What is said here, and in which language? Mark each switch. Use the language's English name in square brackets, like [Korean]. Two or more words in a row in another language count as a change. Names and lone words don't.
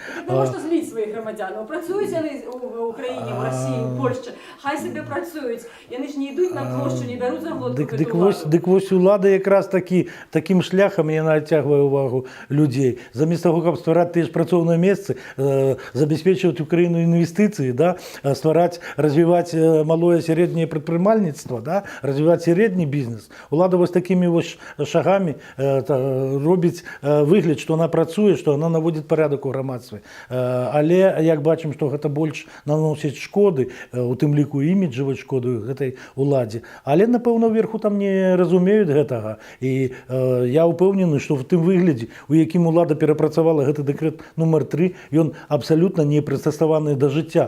[Belarusian] Навошта зліць сваіх грамадзянаў? Працуюць яны ў Украіне, ў Расіі, у Польшчы. Хай сабе працуюць. Яны ж не ідуць на плошчу, не бяруць заглотку гэту ўладу. Дык вось улада якраз такім шляхам яна адцягвае ўвагу людзей. Замест таго, каб ствараць тыя ж працоўныя месцы, забяспечваць Украіну інвестыцыі, ствараць, [Russian] развивать малое среднее предпринимательство, развивать средний бизнес. [Belarusian] Улада вось [Russian] такими вот шагами [Belarusian] робіць выгляд, што она працуе, што она [Russian] наводит порядок [Belarusian] у грамадстве. Але як бачым, што гэта больш наносіць шкоды, у тым ліку іміджавай шкоды гэтай уладзе. Але, напэўна, верху там не разумеюць гэтага. І я ўпэўнены, што в тым выглядзе, у якім улада перапрацавала гэты дэкрэт нумар 3, ён абсалютна не прыстасаваны да жыцця.